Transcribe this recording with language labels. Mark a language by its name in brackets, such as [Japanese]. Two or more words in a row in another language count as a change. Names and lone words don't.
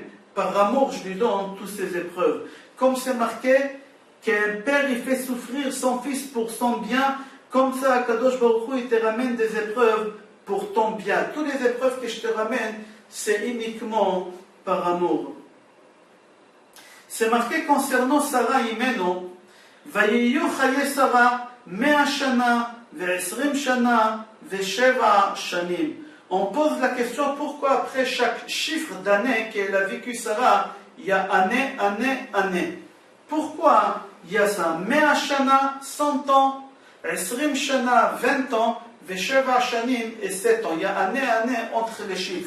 [French] Par amour, je lui donne toutes ces épreuves. Comme c'est marqué qu'un père, il fait souffrir son fils pour son bien, comme ça, [Hebrew] הקדוש ברוך הוא, [French] il te ramène des épreuves pour ton bien. Toutes les épreuves que je te ramène, c'est uniquement par amour. C'est marqué concernant Sarah Imeno, [Hebrew] ויהיו חיי שרה, 100 שנה, ו-20 שנה, ו-7 שנים. [French] On pose la question pourquoi après chaque chiffre d'année qu'elle a vécu Sarah, il y a année, année, année. Pourquoi il y a ça? 100 shana, 100 ans, 20 shana, 20 ans, [Hebrew] ו-7 שנים [French] et 7 ans. Il y a année, année entre les chiffres.